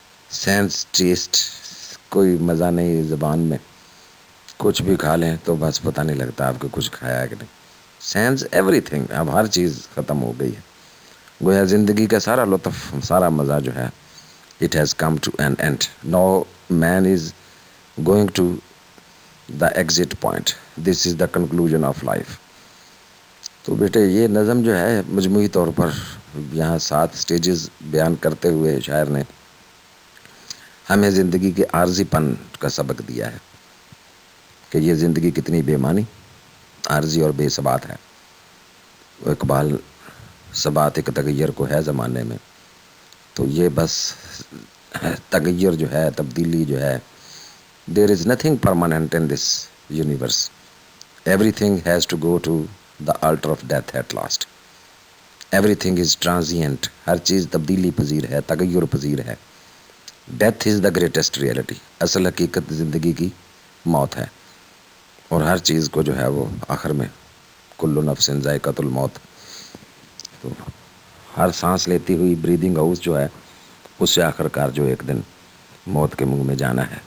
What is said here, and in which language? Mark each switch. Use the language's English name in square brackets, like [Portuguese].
[Urdu] Sense test, کوئی مزہ نہیں زبان میں، کچھ بھی کھا لیں تو بس پتہ نہیں لگتا آپ کو کچھ کھایا ہے کہ نہیں. سینس ایوری تھنگ، اب ہر چیز ختم ہو گئی ہے. گویا زندگی کا سارا لطف، سارا مزہ جو ہے [English] it has come to an end. Now man is going to the exit point. This is the conclusion of life. [Urdu] تو بیٹے یہ نظم جو ہے مجموعی طور پر یہاں 7 سٹیجز بیان کرتے ہوئے شاعر نے ہمیں زندگی کے عارضی پن کا سبق دیا ہے کہ یہ زندگی کتنی بے معنی، عارضی اور بے ثبات ہے. اقبال ثبات ایک تغیر کو ہے زمانے میں، تو یہ بس تغیر جو ہے، تبدیلی جو ہے، [English] there is nothing permanent in this universe. Everything has to go to the altar of death at last. Everything is transient. [Urdu] ہر چیز تبدیلی پذیر ہے، تغیر پذیر ہے. [English] death is the greatest reality, [Urdu] اصل حقیقت زندگی کی موت ہے، اور ہر چیز کو جو ہے وہ آخر میں [Arabic] کل نفس ذائقۃ الموت، [Urdu] تو ہر سانس لیتی ہوئی بریدنگ ہاؤس جو ہے اس سے آخر کار جو ایک دن موت کے منہ میں جانا ہے.